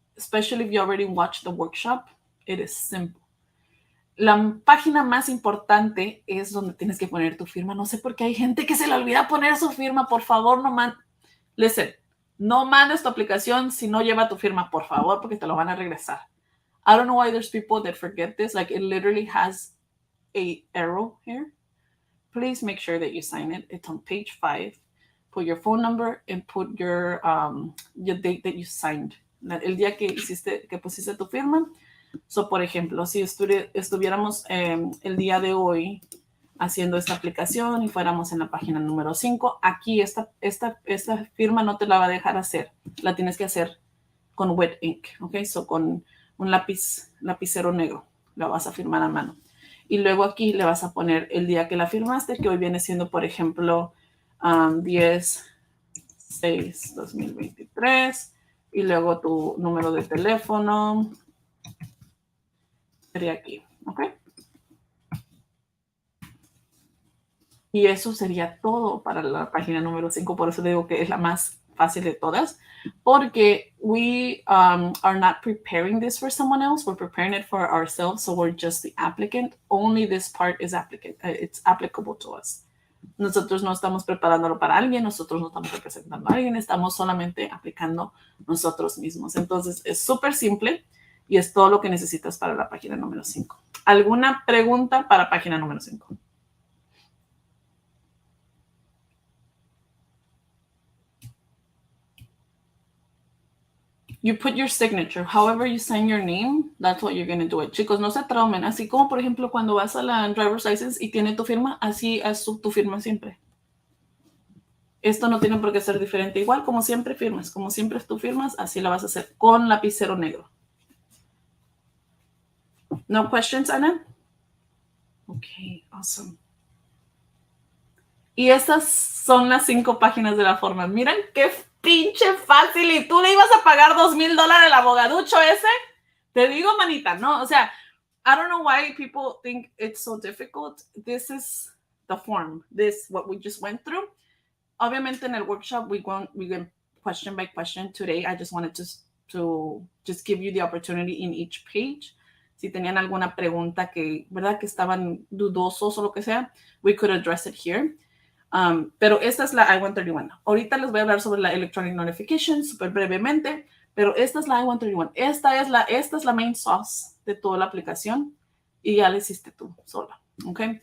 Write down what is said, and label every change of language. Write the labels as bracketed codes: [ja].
[en] Especially if you already watched the workshop, it is simple. [es] La página más importante es donde tienes que poner tu firma. No sé por qué hay gente que se le olvida poner su firma. Por favor, listen, no mandes tu aplicación si no lleva tu firma, por favor, porque te lo van a regresar. [en] I don't know why there's people that forget this. Like, it literally has a arrow here. Please make sure that you sign it. It's on page 5. Put your phone number and put your date that you signed. [es] El día que pusiste tu firma. So, por ejemplo, si estuviéramos el día de hoy haciendo esta aplicación y fuéramos en la página número 5, aquí esta firma no te la va a dejar hacer. La tienes que hacer con wet ink, ¿ok? So, con un lapicero negro. La vas a firmar a mano. Y luego aquí le vas a poner el día que la firmaste, que hoy viene siendo, por ejemplo, 10/6/2023. Y luego tu número de teléfono sería aquí, ¿ok? Y eso sería todo para la página número 5. Por eso digo que es la más fácil de todas. [en] Porque we are not preparing this for someone else. We're preparing it for ourselves. So we're just the applicant. Only this part is it's applicable to us. [es] Nosotros no estamos preparándolo para alguien. Nosotros no estamos representando a alguien. Estamos solamente aplicando nosotros mismos. Entonces es súper simple. Y es todo lo que necesitas para la página número 5. ¿Alguna pregunta para página número 5? [en] You put your signature. However you sign your name, that's what you're going to do it. [es] Chicos, no se traumen. Así como, por ejemplo, cuando vas a la driver's license y tiene tu firma, así haz tu firma siempre. Esto no tiene por qué ser diferente. Igual, como siempre firmas. Como siempre tú firmas, así la vas a hacer con lapicero negro. [en] No questions, Ana? Okay, awesome. [es] Y estas son las 5 páginas de la forma. Miren qué pinche fácil. ¿Y tú le ibas a pagar $2,000 al abogaducho ese? Te digo, manita, no. O sea, [en] I don't know why people think it's so difficult. This is the form. What we just went through. [es] Obviamente en el [en] workshop, we went question by question. Today, I just wanted to just give you the opportunity in each page. [es] Si tenían alguna pregunta ¿verdad? Que estaban dudosos o lo que sea, [en] we could address it here. [es] Pero esta es la I-131. Ahorita les voy a hablar sobre la Electronic Notification súper brevemente, pero esta es la I-131. Esta es la main sauce de toda la aplicación y ya la hiciste tú sola. ¿Ok?